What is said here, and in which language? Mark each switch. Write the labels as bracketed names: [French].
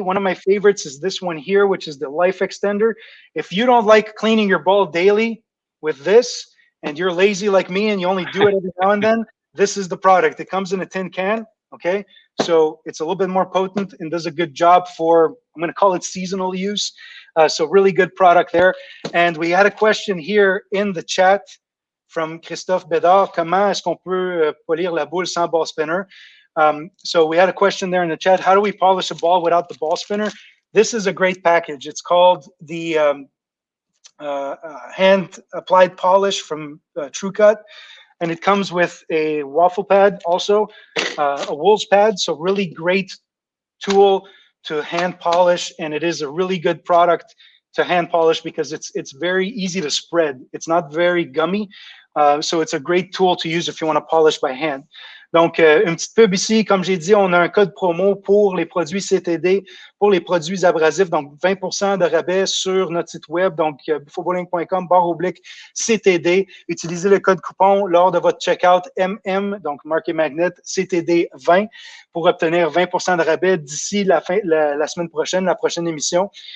[English] One of my favorites is this one here, which is the Life Extender. If you don't like cleaning your ball daily with this, and you're lazy like me and you only do it every now and then, this is the product. It comes in a tin can, okay? So it's a little bit more potent and does a good job for, I'm gonna call it seasonal use. So really good product there. And we had a question here in the chat from Christophe Bédard. [French] Comment est-ce qu'on peut polir la boule sans ball spinner? [English] So we had a question there in the chat. How do we polish a ball without the ball spinner? This is a great package. It's called the hand applied polish from TrueCut, and it comes with a waffle pad, also a wool's pad. So really great tool to hand polish, and it is a really good product to hand polish because it's very easy to spread. It's not very gummy, so it's a great tool to use if you want to polish by hand. [French] Donc, une petite pub ici, comme j'ai dit, on a un code promo pour les produits CTD, pour les produits abrasifs, donc 20% de rabais sur notre site web, donc bouffobowling.com/CTD. Utilisez le code coupon lors de votre checkout MM, donc marqué magnet CTD20, pour obtenir 20% de rabais d'ici la semaine prochaine, la prochaine émission.